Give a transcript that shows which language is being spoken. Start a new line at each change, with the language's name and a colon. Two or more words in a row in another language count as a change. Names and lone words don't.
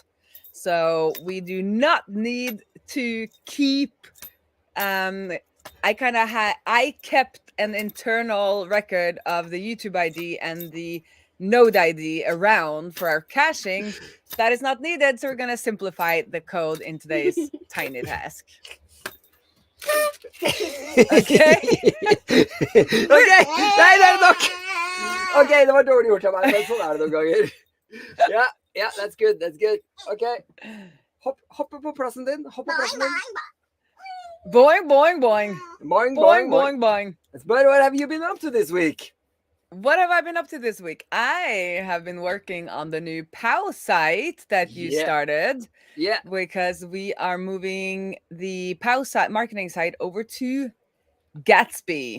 English: So we do not need to keep, I kept an internal record of the YouTube ID and the Node ID around for our caching. That is not needed, so we're going to simplify the code in today's tiny task.
Norwegian: Okay. Nei, det er nok. Ok, det var dårlig gjort av meg, men sånn er det noen ganger. Ja,
English: that's good.
Norwegian: Ok, hoppe på plassen din. Boing, boing, boing. Boing.
English: But what have you been up to this week? What have I been up to this week? I have been working on the new POW site that you started. Yeah. Because we are moving the POW site, marketing site over to Gatsby.